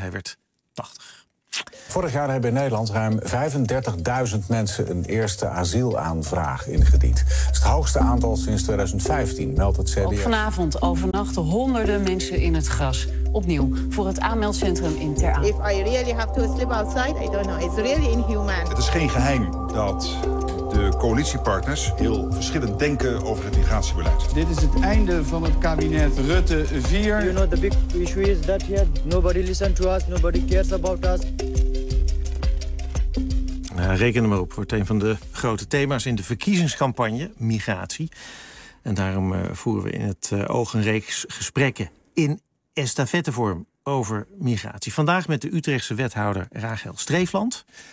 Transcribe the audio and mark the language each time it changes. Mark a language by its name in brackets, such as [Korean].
[Dutch] Hij werd 80. Vorig jaar hebben in Nederland ruim 35.000 mensen een eerste asielaanvraag ingediend. Dat is het hoogste aantal sinds 2015, meldt het CBS. Ook vanavond overnachten honderden mensen in het gras. Opnieuw voor het aanmeldcentrum in Ter Apel. [English] If I really have to sleep outside, I don't know. It's really inhuman. [Dutch] Het is geen geheim dat de coalitiepartners heel verschillend denken over het migratiebeleid. Dit is het einde van het kabinet Rutte 4. [English] You know, the big issue is that yet nobody listens to us, nobody cares about us. [Dutch] Reken hem op, wordt een van de grote thema's in de verkiezingscampagne, migratie. En daarom voeren we in het oog een reeks gesprekken in estafettevorm over migratie. Vandaag met de Utrechtse wethouder Rachel Streefland.